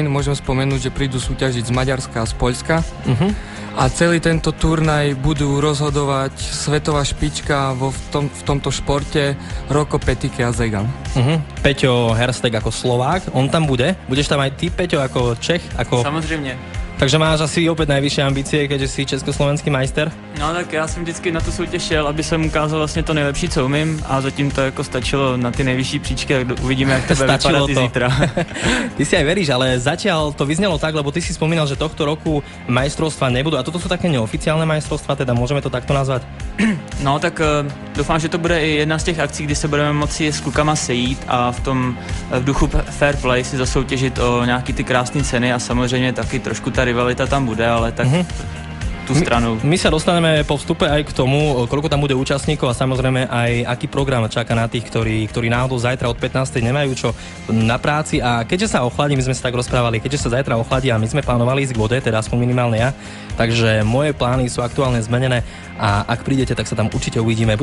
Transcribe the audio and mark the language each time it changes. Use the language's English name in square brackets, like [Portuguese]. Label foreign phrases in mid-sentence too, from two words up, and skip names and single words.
[Slovak] Môžem spomenúť, že prídu súťažiť z Maďarska a z Poľska. A celý tento turnaj budú rozhodovať svetová špička v tomto športe Roko, Petike a Zegan. Peťo Herstek ako Slovák, on tam bude. Budeš tam aj ty, Peťo, ako Čech? [Czech] Samozřejmě. [Slovak] Takže máš asi opäť najvyššie ambície, keďže si československý majster? [Czech] No tak já jsem vždycky na tu soutěž šel, aby jsem ukázal vlastně to nejlepší, co umím a zatím to jako stačilo na ty nejvyšší příčky, tak uvidíme, jak to bude vypadat i zítra. [Slovak] Ty si aj veríš, ale zatiaľ to vyznelo tak, lebo ty si spomínal, že tohto roku majstrovstvá nebudú a toto sú také neoficiálne majstrovstvá, teda môžeme to takto nazvať? [Czech] No tak doufám, že to bude i jedna z těch akcí, kdy se budeme moci s klukama sejít a v duchu [English] fair play [Czech] si zasoutěžit o nějaký ty krásné ceny a samozřejmě taky trošku ta rivalita tam bude, ale tak tú stranu. [Slovak] My sa dostaneme po vstupe aj k tomu, koľko tam bude účastníkov a samozrejme aj aký program čaká na tých, ktorí náhodou zajtra od 15. nemajú čo na práci a keďže sa ochladí, my sme sa tak rozprávali, keďže sa zajtra ochladí a my sme plánovali ísť k vode, teda aspoň minimálne ja, takže moje plány sú aktuálne zmenené a ak prídete, tak sa tam určite uvidíme.